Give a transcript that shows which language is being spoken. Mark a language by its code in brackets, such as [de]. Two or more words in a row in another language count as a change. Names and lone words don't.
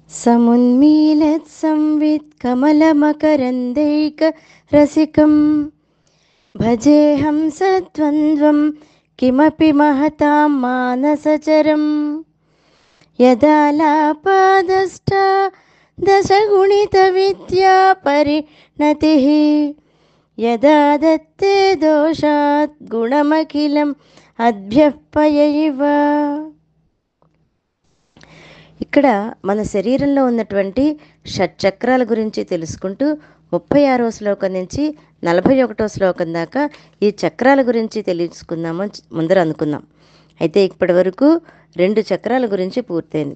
[sa] समुन्मीलत् संवित् कमलमकरन्दैकरसिकम् भजेऽहं सद्वन्द्वं किमपि महतां मानसचरम् यदालापादष्टा दशगुणितविद्या परिणतिः यदा दत्ते दोषात् गुणमखिलम् अद्भ्यः पयैव. [te] ఇక్కడ మన శరీరంలో ఉన్నటువంటి షట్చక్రాల గురించి తెలుసుకుంటూ 36వ శ్లోకం నుంచి 41వ శ్లోకం దాకా ఈ చక్రాల గురించి తెలుసుకుందామని ముందర అనుకున్నాం. అయితే ఇప్పటి వరకు 2 చక్రాల గురించి పూర్తయింది.